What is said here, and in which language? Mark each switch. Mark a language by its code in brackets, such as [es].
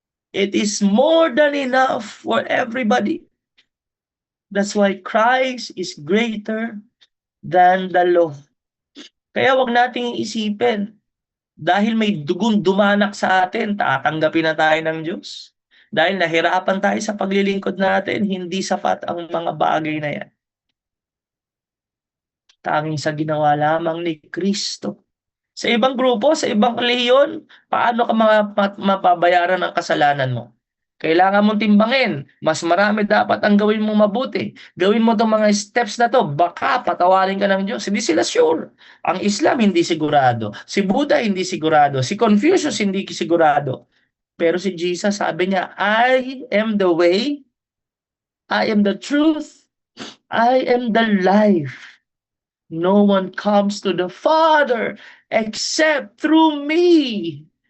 [en] It is more than enough for everybody. That's why Christ is greater than the law. [tl] Kaya wag nating isipin, dahil may dugong dumanak sa atin, tatanggapin na tayo ng Diyos. Dahil nahirapan tayo sa paglilingkod natin, hindi sapat ang mga bagay na yan. tanging sa ginawa lamang ni Kristo. Sa ibang grupo, sa ibang relihiyon, paano ka mababayaran ang kasalanan mo? Kailangan mong timbangin. Mas marami dapat ang gawin mong mabuti. Gawin mo itong mga steps na to, baka patawarin ka ng Diyos. Hindi sila sure. Ang Islam hindi sigurado. Si Buddha hindi sigurado. Si Confucius hindi sigurado. Pero si Jesus sabi niya, [en] I am the way, I am the truth, I am the life. No one comes to the Father except through me.